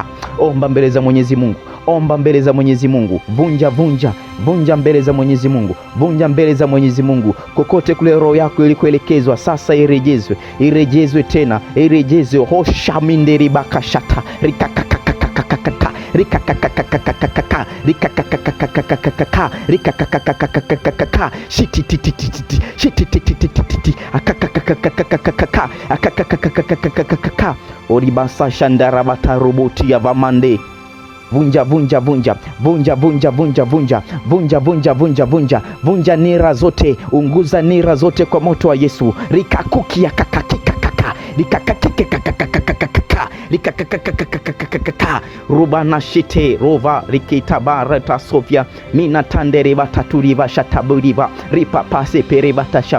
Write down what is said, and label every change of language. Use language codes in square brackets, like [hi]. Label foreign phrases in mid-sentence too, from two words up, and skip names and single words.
[sw] Omba mbele za Mwenyezi Mungu, omba mbele za Mwenyezi Mungu. Vunja mbele za Mwenyezi Mungu, vunja mbele za Mwenyezi Mungu. Kokote kule roho yako ilikoelekezwa sasa irejezwe tena, irejezwe. Hosha minderi bakashata rikakakakakaka rikakakakakaka rikakakakakaka rikakakakakaka shitititititi shitititititi akakakakakaka akakakakakaka oribasa shandara bataroboti ya vamande. Vunja nira zote, unguza nira zote kwa moto wa Yesu. Rikakukia kakakikakaka rikakakikakakakaka rikakakakakaka rubana shite rova rikitabarata sofia mina tandere bataturiva shataburiva ripapase perebatasha.